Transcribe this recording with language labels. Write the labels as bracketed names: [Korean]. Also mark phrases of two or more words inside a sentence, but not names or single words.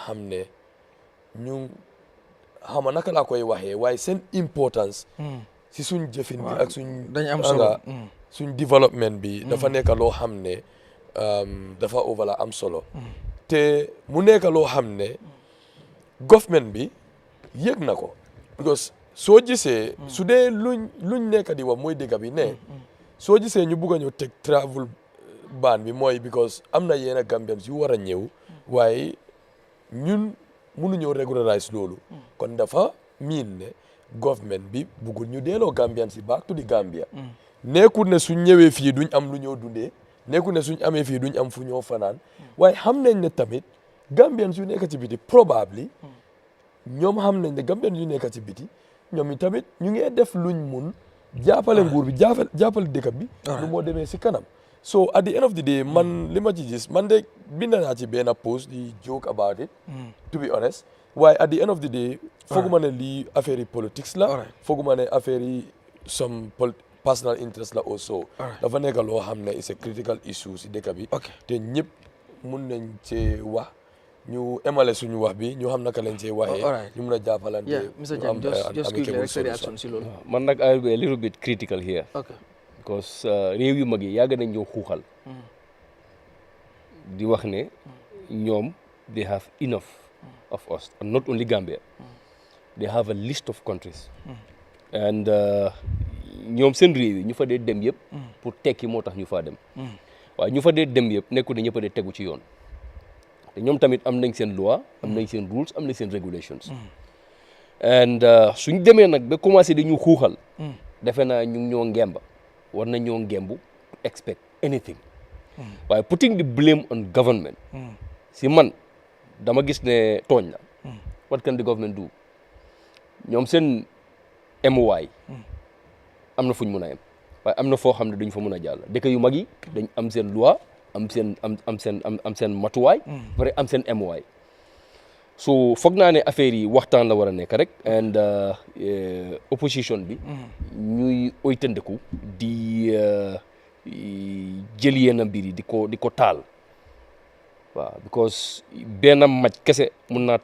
[Wolof] xam ne ñu xama naka laa koy waxee waaye seen importance si suñ jëfin bi ak suñ développement bi dafa nekk loo xam ne dafa overla am solo te mu nekk loo xam ne government bi yëg na ko because soo gisee su dee luñ nekk di wax mooy dëgg bi ne soo gisee ñu bugg a ñëw teg [English] travel ban [Wolof] bi mooy because am na yenn Gambians yu war a ñëw waaye ñun mënuñoo regularize loolu kon dafa miin ne government bi buggul ñu delloo Gambians yi [English] back to the Gambia [Wolof] nekkul ne suñ ñëwee fii duñ am lu ñoo dundee nekkul ne suñ amee fii duñ am fu ñoo fanaan waaye xam nañ ne tamit Gambians yu nekk ci biti probably ñoom xam nañ ne Gambians yu nekk ci biti ñoom tamit ñu ngi def luñ mun jàppale nguur bi jàppale dëkk bi lu moo demee si kanam so [English] at the end of the day [Wolof] man li ma ci gis man de bind naa ci benn post di [English] joke about it to be honest [Wolof] waaye [English] at the end of the day [Wolof] fooguma ne lii affaire yi politics la fooguma ne affaire yi [English] some personal interest [Wolof] la also dafa nekk loo xam ne [English] it's a critical issue [Wolof] si dëkk bi te ñëpp mun nañ cee wax ñu emale suñu wax bi ñu xam naka lañ cee waxee ñu mun a jàppalante Mr. Jam, [English] just quickly [Wolof] rek sa reaction si loolu man nag [English] I will be a little bit critical here because [Wolof] réew yu mag yi yàgg nañ ñoo xuuxal di wax ne ñoom [English] they have enough of us and not only Gambia they have a list of countries and [Wolof] ñoom seen réew yi ñu fa dee dem yëpp pour tekki moo tax ñu faa dem waaye ñu fa dee dem yëpp nekkul ne ñëpp a dee tegu ci yoon te ñoom tamit am nañ seen loi am nañ seen rules am nañ seen regulations and suñ demee nag ba commencé dañu xuuxal defe naa ñu ngi ñoo ngemba war na ñoo ngembu [English] to expect anything [Wolof] waaye [English] putting the blame on government [Wolof] si man dama gis ne tooñ la [English] what can the government do [Wolof] ñoom seen MOI am na fuñ mun a yem waaye am na foo xam ne duñ fa mun a jàll dëkk yu mag yi dañ am seen loi am seen matuwaay pare am seen emuwaay so foog naa ne affaire yi waxtaan la war a nekk rek [English] and opposition [Wolof] bi ñuy oytandeku di jël yenn mbir yi di ko taal waaw because benn maj kese mun naa